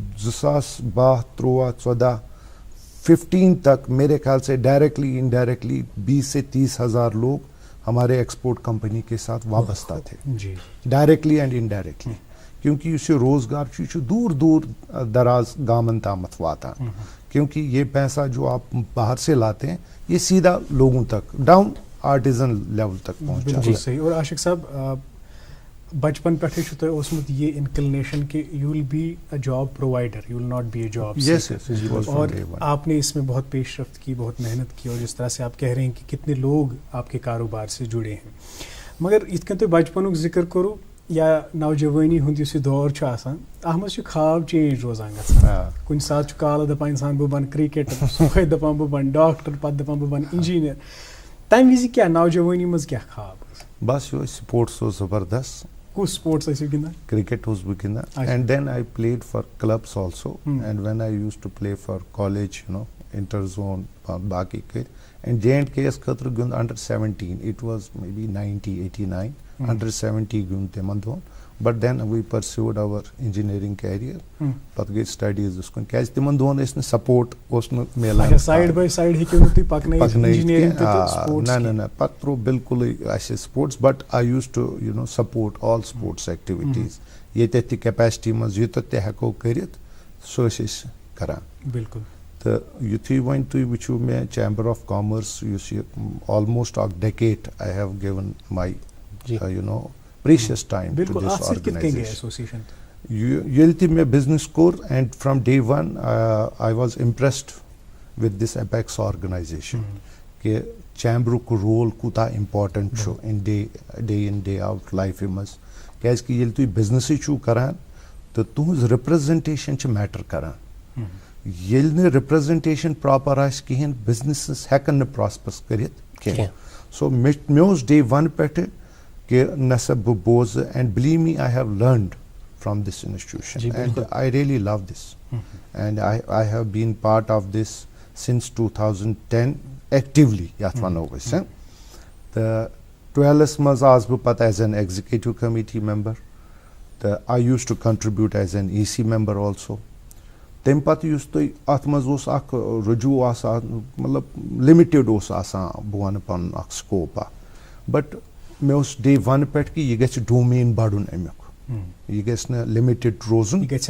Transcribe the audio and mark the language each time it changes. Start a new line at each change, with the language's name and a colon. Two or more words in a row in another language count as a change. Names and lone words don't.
Urdu: 2012 13 14 15 تک میرے خیال سے
English: directly indirectly
Urdu: 20 سے 30 ہزار لوگ ہمارے ایکسپورٹ کمپنی کے ساتھ وابستہ تھے
English: directly and indirectly
Urdu: کیونکہ
Kashmiri: یُس یہ روزگار چھُ یہِ چھُ دوٗر دوٗر دراز گامن تامتھ واتان
Urdu: کیونکہ یہ پیسہ جو آپ باہر سے لاتے ہیں یہ سیدھا لوگوں تک
English: down artisan level
Urdu: تک پہنچا صحیح اور عاشق صاحب
Kashmiri: بچپن پٮ۪ٹھے چھُ تۄہہِ اوسمُت یہ
English: انکلنیشن کہ you will be a job provider you will not be a job اور
Urdu: آپ نے اس میں بہت پیش رفت کی بہت محنت کی اور جس طرح سے آپ کہہ رہے ہیں کہ کتنے لوگ آپ کے کاروبار سے جڑے ہیں مگر
Kashmiri: یِتھ کٔنۍ تُہۍ بچپنُک ذکر کوٚروٗ یا نوجوانی ہُنٛد یُس یہِ دور چھُ آسان اَتھ منٛز چھُ خواب چینج روزان گژھان کُنہِ ساتہٕ چھُ کالہٕ دَپان اِنسان بہٕ بَنہٕ کِرکٹر صُبحٲے دَپان بہٕ بَنہٕ ڈاکٹر پَتہٕ دَپان بہٕ بَنہٕ اِنجیٖنر تَمہِ وِزِ کیٛاہ نوجوانی منٛز کیٛاہ خواب بس یہِ اوس سپورٹس اوس زبردست کُس سپورٹس ٲسِو گِنٛدان کرکٹ اوسُس بہٕ گِنٛدان
English: and then I played for clubs also and when I used to play for college you know inter zone
Kashmiri: باقٕے کٔرۍ
English: اینڈ جے اینڈ کے
Kashmiri: یس خٲطرٕ گیُنٛد
English: under 17 it was maybe 90 89 under 70
Kashmiri: گیُنٛد تِمن دۄہن
English: but then we pursued our engineering career
Kashmiri: پتہٕ گٔے سٹڈیٖزس کُن کیازِ تِمن دۄہن ٲسۍ نہٕ سپورٹ اوس نہٕ میلان سایڈ باے سایڈ ہیٚکِو نہٕ تُہۍ پکنٲیِتھ نہ پتہٕ تروو بالکُلٕے اَسہِ سپورٹس
English: but I used to you know support all sports activities
Kashmiri: ییٚتٮ۪تھ تہِ کیپیسٹی منٛز یوٗتاہ تہِ ہٮ۪کو کٔرِتھ سُہ ٲسۍ أسۍ کران بالکل تہٕ یُتھُے وۄنۍ تُہۍ وٕچھِو مےٚ چیمبر آف کامٲرٕس یُس یہِ آلموسٹ اکھ ڈیکیٹ
English: I have given my you know precious time to this organization.
Kashmiri: ییٚلہِ تہِ مےٚ business کوٚر
English: and from day one I was impressed with this apex organization
Kashmiri: کہ چیمبرُک رول کوٗتاہ important چھُ
English: in day in day out
Kashmiri: لایفہِ منٛز کیازِ کہِ ییٚلہِ تُہۍ بِزنسٕے چھُو کران تہٕ تُہنٛز رِپرٛزنٹیشن چھِ میٹر کران ییٚلہِ نہٕ
English: representation proper
Kashmiri: آسہِ کِہینۍ بِزنسس ہٮ۪کن نہٕ پراسپرس کٔرِتھ کینٛہہ سو مےٚ اوس
English: day one
Kashmiri: پٮ۪ٹھٕ کہ نہ سا بہٕ بوزٕ
English: and believe me I have learned from this institution and I really love this and I have been part of this since 2010 actually
Kashmiri: یتھ ونو أسۍ تہٕ 12 منٛز آس بہٕ پتہٕ
English: as an executive committee member
Kashmiri: تہٕ
English: I used to contribute as an EC member also
Kashmiri: تمہِ پتہٕ یُس تُہۍ اتھ منٛز اوس اکھ رجوٗع آسان مطلب لِمِٹِڈ اوس آسان بہٕ ونہٕ پنُن اکھ سکوپ اکھ بٹ مےٚ اوس
English: day one
Kashmiri: پٮ۪ٹھ کہِ یہِ گژھِ ڈومین بڑُن امیُک یہِ گژھِ نہٕ لِمِٹِڈ روزُن